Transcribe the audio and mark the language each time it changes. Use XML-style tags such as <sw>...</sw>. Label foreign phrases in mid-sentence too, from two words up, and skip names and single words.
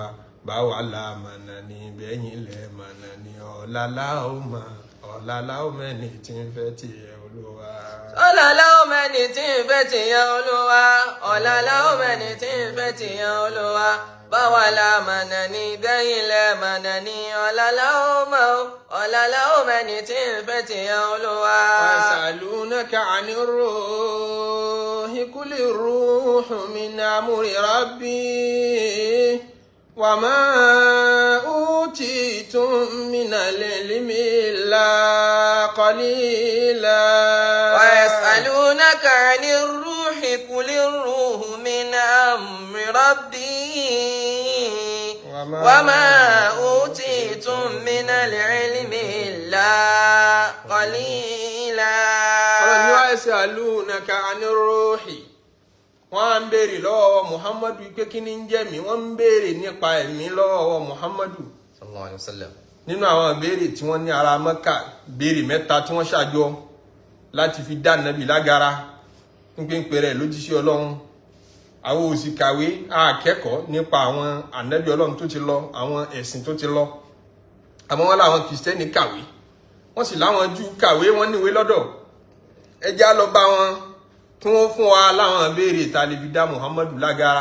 <yo>báwa la mọ̀nà ní bẹ́yìn lẹ mọ̀nà ní ọ̀la láwùmẹ́ni tí ń fẹ́ tiẹ̀ olúwa. ọ̀la láwùmẹ́ni tí ń fẹ́ tiẹ̀ olúwa ọ̀la láwùmẹ́ni tí ń fẹ́ tiẹ̀ olúwa. báwa la mọ̀nà ní bẹ́yìn lẹ mọ̀nà ní ọ̀la láwùmẹ́ni tí ń fẹ́ tiẹ̀ olúwa.</yo> <ar>ويسألونك عن الروح قل الروح من أمر ربي وما أوتيتم من العلم إلا قليلا. ويسألونك عن الروح قل الروح من أمر ربي وما أوتيتم من العلم إلا قليلا. ويسألونك عن الروح</ar> <yo>wọ́n ń béèrè lọ́wọ́ Muhammadu pé kí ni ń jẹ́ mi wọ́n ń béèrè nípa ẹ̀mí lọ́wọ́ Muhammadu</yo> <ar>صلى الله عليه وسلم.</ar> <yo>nínú àwọn ìbéèrè tí wọ́n ní ara Mẹ́kà béèrè mẹ́ta tí wọ́n ṣàjọ láti fi dá nàbì lágara ń pè rẹ̀ lójíṣẹ́ Ọlọ́run. àwọn òsì kàwé akẹ́kọ̀ọ́ nípa àwọn ànábì Ọlọ́run tó ti lọ àwọn ẹ̀sìn tó ti lọ àmọ́ wọn láwọn Kìrìsìtẹ́nì kàwé wọ́n sì láwọn Júù kàwé wọ́n níwèé lọ́dọ̀ ẹjẹ́ á lọ bá wọn kí wọ́n fún wa láwọn béèrè ta lè fi dá Muhammadu lágara.</yo>